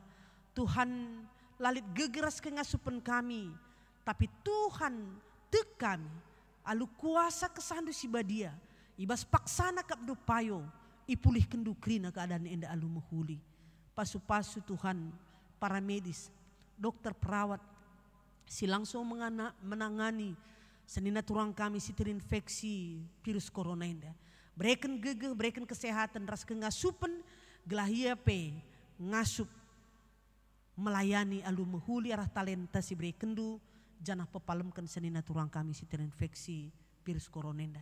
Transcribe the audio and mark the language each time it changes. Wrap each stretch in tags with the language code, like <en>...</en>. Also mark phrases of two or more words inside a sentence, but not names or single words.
<btx>Tuhan lalit gegeras kengasupan kami, tapi Tuhan tek kami, alu kuasa kesandu si badia, ibas paksana kapdu payo, ipulih kendu krina keadaan enda alu mehuli. Pasu-pasu Tuhan,</btx> <id>para medis, dokter perawat,</id> <btx>si</btx> <id>langsung menangani</id> <btx>senina turang kami si terinfeksi virus corona enda. Bereken gegeh, bereken kesehatan, ras kengasupan, gelah ia pe ngasup melayani alu mehuli arah talenta si berekendu, janah pepalemkan senina turang kami si terinfeksi virus corona enda.</btx>